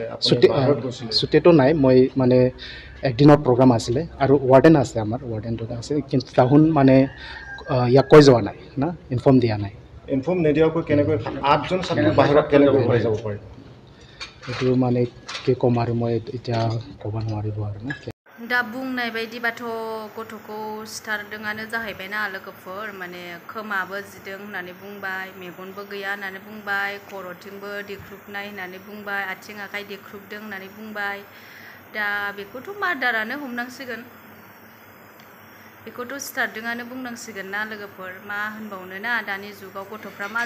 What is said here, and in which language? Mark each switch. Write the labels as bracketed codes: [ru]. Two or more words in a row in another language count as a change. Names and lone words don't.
[as] ছুটীটো নাই মই মানে একদিনৰ প্ৰগ্ৰাম আছিলে আৰু ৱাৰ্ডেন আছে আমাৰ ৱাৰ্ডেনটো আছে কিন্তু তাহোন মানে ইয়াক কৈ যোৱা নাই না ইনফৰ্ম দিয়া নাই ইনফৰ্ম নিদিয়াকৈ কেনেকৈ 8জন ছাত্ৰ বাহিৰত কেনেকৈ ওলাই যাব পাৰিব এইটো মানে কি ক'ম আৰু মই এতিয়া ক'ব নোৱাৰিব আৰু না [brx] दा बुंनाय बायदिबाथ' गथ'खौ सिथारदोंआनो जाहैबायना लोगोफोर माने खोमाबो जिदों होननानै बुंबाय मेगनबो गैया होननानै बुंबाय खर'थिंबो देख्रुबनाय होननानै बुंबाय आथिं आखाइ देख्रुबदों होननानै बुंबाय दा बेखौथ' मार्डारानो हमनांसिगोन बेखौथ' सिथारदोंआनो बुंनांसिगोन ना लोगोफोर मा होनबावनो ना दानि जुगाव गथ'फ्रा मा